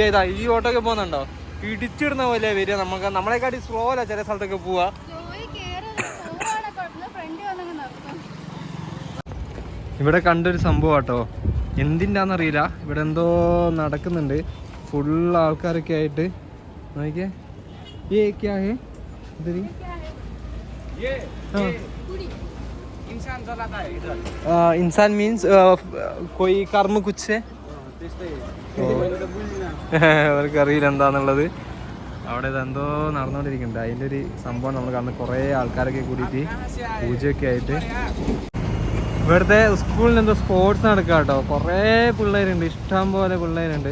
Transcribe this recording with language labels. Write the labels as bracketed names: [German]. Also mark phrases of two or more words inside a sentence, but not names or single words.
[Malayalam] ഇതാ ഈ ഓട്ടോ ഒക്കെ പോകുന്നുണ്ടോ, ഇടിച്ചിടുന്ന പോലെ വരിക. നമുക്ക് നമ്മളെക്കാട്ടി സ്ലോ അല്ല ചില സ്ഥലത്തൊക്കെ പോവാ. ഇവിടെ കണ്ടൊരു സംഭവം കേട്ടോ, എന്തിൻ്റെന്നറിയില്ല. ഇവിടെ എന്തോ നടക്കുന്നുണ്ട്. ഫുൾ ആൾക്കാരൊക്കെ ആയിട്ട് നോക്കിയേ. [Hindi] इंसान मीन्स कोई कर्म कुछ है. [Malayalam] അവർക്ക് അറിയില്ല എന്താന്നുള്ളത്. അവിടെ ഇതെന്തോ നടന്നുകൊണ്ടിരിക്കുന്നുണ്ട്. അതിൻ്റെ ഒരു സംഭവം നമ്മൾ കാണുന്നത്. കുറേ ആൾക്കാരൊക്കെ കൂടിയിട്ട് പൂജയൊക്കെ ആയിട്ട്. ഇവിടുത്തെ സ്കൂളിൽ എന്തോ സ്പോർട്സ് നടക്കുക കേട്ടോ. കുറേ പിള്ളേരുണ്ട്, ഇഷ്ടം പോലെ പിള്ളേരുണ്ട്.